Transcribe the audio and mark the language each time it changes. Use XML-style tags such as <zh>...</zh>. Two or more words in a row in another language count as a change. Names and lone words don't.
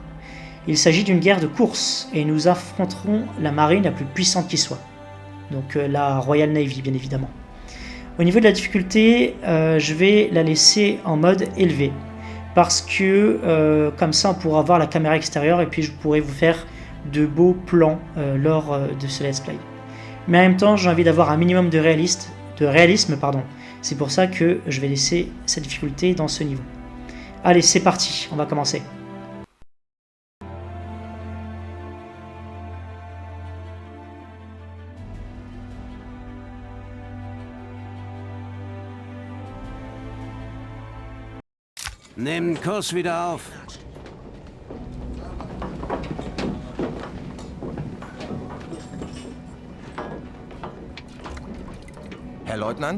<fr>Il s'agit d'une guerre de course et nous affronterons la marine la plus puissante qui soit. Donc la Royal Navy bien évidemment. Au niveau de la difficulté, je vais la laisser en mode élevé parce que comme ça on pourra voir la caméra extérieure et puis je pourrai vous faire de beaux plans lors de ce</fr> <en>let's play.</en> <fr>Mais en même temps, j'ai envie d'avoir un minimum de réalisme. C'est pour ça que je vais laisser cette difficulté dans ce niveau. Allez, c'est parti, on va commencer.</fr> <de>Nimm den Kurs wieder auf. Herr Leutnant?</de>